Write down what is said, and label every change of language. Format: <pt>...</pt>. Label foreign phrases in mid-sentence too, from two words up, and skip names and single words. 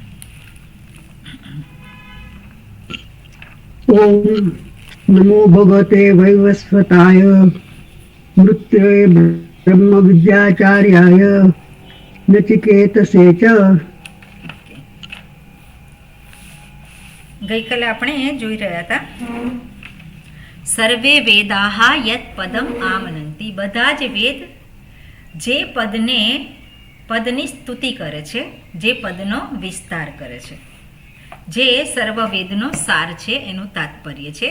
<sa>ओम नमो भगवते वैवस्वताय मृत्युये ब्रह्म विद्याचार्याय नचिकेतसे च</sa> <gu>ગઈ કાલે આપણે જોઈ રહ્યા હતા</gu> <sa>सर्वे वेदाह यत पदम आमनंती</sa> <gu>બધા જ વેદ જે પદની સ્તુતિ કરે છે જે પદનો વિસ્તાર કરે છે જે સર્વવેદનો સાર છે એનું તાત્પર્ય છે.</gu>